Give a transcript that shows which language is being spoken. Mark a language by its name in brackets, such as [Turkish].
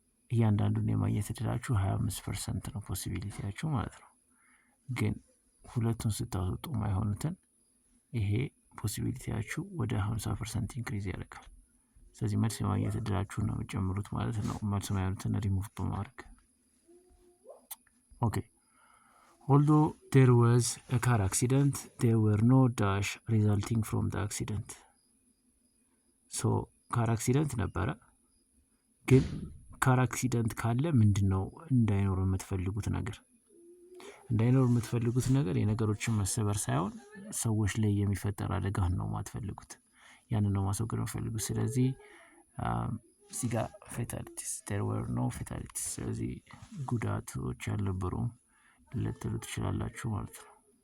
[Amharic] እያንዳንዱን የማግኘት እድላችሁ 25% ነው ፖሲቢሊቲያችሁ ማለት ነው ግን ሁለቱን ስታስወጡ ማይሆኑትን ይሄ ፖሲቢሊቲያችሁ ወደ 50% ኢንክሪዝ ያደርጋል ስለዚህ መልስ የማግኘት እድላችሁ ነው ጨምሩት ማለት ነው መልስ ማይሆኑትን ሪሙቭ በማድረግ Okay. [English] Although there was a car accident, there were no dash resulting from the accident. So car accident [Amharic] ነበረ ግን ካር አክሲደንት ካለ ምንድነው እንዳይኖር የምትፈልጉት ነገር? እንዳይኖር የምትፈልጉት ነገር የነገሮችን መሰበር ሳይሆን ሰዎች ላይ የሚፈጠር አደጋ ነው የማትፈልጉት። ያንን ነው ማስወገድ የምትፈልጉት። ስለዚህ እዚህ ጋር ፌታሊቲስ [English] there were no fatalities። [Amharic] ስለዚህ ጉዳቶች አልነበሩም ልትሉ ትችላላችሁ ማለት ነው።